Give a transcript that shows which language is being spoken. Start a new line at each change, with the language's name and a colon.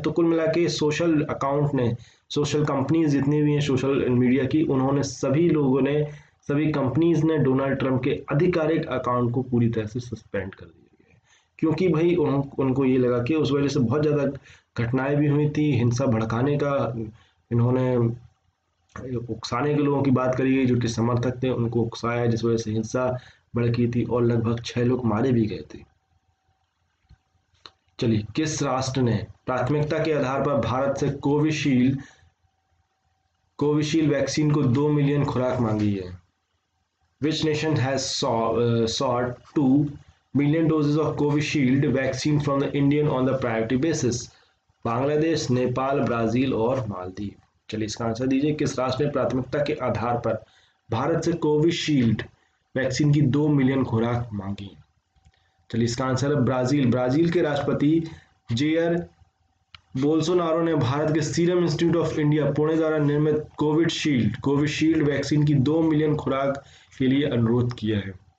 Hindi: तो कुल मिला के सोशल अकाउंट ने, सोशल कंपनीज जितनी भी हैं सोशल मीडिया की, उन्होंने सभी लोगों ने, सभी कंपनीज ने डोनाल्ड ट्रंप के आधिकारिक अकाउंट को पूरी तरह से सस्पेंड कर दिया गया है, क्योंकि भाई उनको ये लगा कि उस वजह से बहुत ज़्यादा घटनाएं भी हुई थी, हिंसा भड़काने का, इन्होंने उकसाने के लोगों की बात करी गई जो कि समर्थक थे, उनको उकसाया जिस वजह से हिंसा भड़की थी और लगभग 6 लोग मारे भी गए थे। चलिए, किस राष्ट्र ने प्राथमिकता के आधार पर भारत से कोविशील्ड वैक्सीन को 2 मिलियन खुराक मांगी है?
English: Which nation has sought 2 million doses of Covishield vaccine from the Indian on the priority basis?
Hindi: Bangladesh, Nepal, Brazil और मालदीव? चलिए इसका आंसर दीजिए। किस राष्ट्र ने प्राथमिकता के आधार पर भारत से कोविशील्ड वैक्सीन की 2 मिलियन खुराक मांगी? चलिए इसका आंसर है ब्राजील। ब्राजील के राष्ट्रपति जेयर बोल्सोनारो ने भारत के serum institute of India Pune द्वारा निर्मित कोविशील्ड वैक्सीन की 2 मिलियन खुराक के लिए अनुरोध किया है।